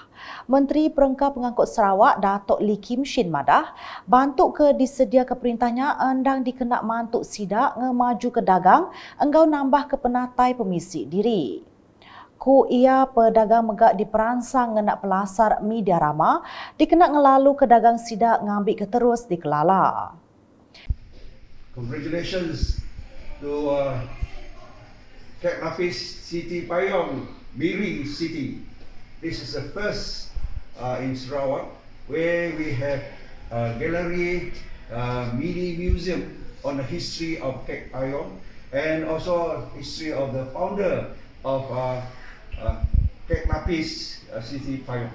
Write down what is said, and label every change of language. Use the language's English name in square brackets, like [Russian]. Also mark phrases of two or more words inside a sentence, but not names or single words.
[Iban] Menteri Perengkap Pengangkut Sarawak Datuk Lee Kim Shin madah bantuk ke disedia ke perintahnya endang dikenak mantuk sidak ngemaju ke dagang enggau nambah ke penatai pemisik diri. Ku ia pedagang megak diperansang ngenak pelasar media rama dikenak ngelalu ke dagang sidak ngambil ke terus dikelala. [English] Congratulations to Kek Lapis City Payong, Miri City. This is the first in Sarawak where we have a gallery, mini museum on the history of Kek Payong and also history of the founder of Kek Lapis City Payong.